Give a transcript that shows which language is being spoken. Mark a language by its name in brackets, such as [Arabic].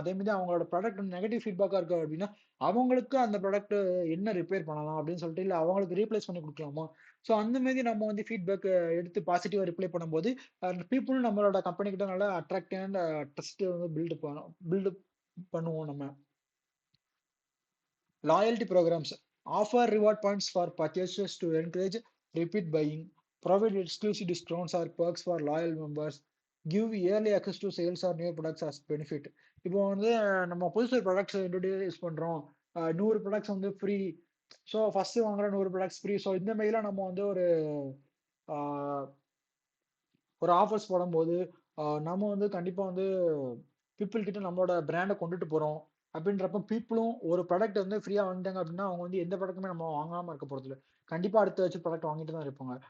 [Tamil] அதே மாதிரி அவங்களோட ப்ராடக்ட் நெகட்டிவ் ஃபீட்பேக்கா இருக்கு அப்படின்னா, அவங்களுக்கு அந்த ப்ராடக்ட் என்ன ரிப்பேர் பண்ணலாம் அப்படின்னு சொல்லிட்டு, இல்ல அவங்களுக்கு ரீப்ளேஸ் பண்ணி குடுக்கலாமா? ஸோ அந்த மாதிரி நம்ம வந்து ஃபீட்பேக் எடுத்து பாசிட்டிவா ரிப்ளை பண்ணும்போது பீப்புளும் நம்மளோட கம்பெனி கிட்ட நல்லா அட்ராக்ட் அண்ட் ட்ரஸ்ட் வந்து பில்டு பண்ணுவோம் நம்ம. [English] Loyalty programs offer reward points for purchases to encourage repeat buying, provide exclusive discounts or perks for loyal members, give early access to sales or new products as benefit. [Tamil] இப்போ வந்து நம்ம புதுசு products introduce பண்றோம், 100 products வந்து free, so first வாங்குற 100 products free. So இந்த மாதிரிலாம் நம்ம வந்து ஆஹ், ஒரு ஆஃபர்ஸ் போடும்போது நம்ம வந்து கண்டிப்பா வந்து பீப்புள் கிட்ட நம்மளோட பிராண்டை கொண்டுட்டு போறோம் அப்படின்றப்ப பீப்புளும் ஒரு ப்ராடக்ட் வந்து ஃப்ரீயா வாங்கிட்டாங்க அப்படின்னா அவங்க வந்து எந்த ப்ராடக்ட்டுமே நம்ம வாங்காம இருக்க போறது இல்லை, கண்டிப்பா அடுத்த வச்சு ப்ராடக்ட் வாங்கிட்டு தான் இருப்பாங்க.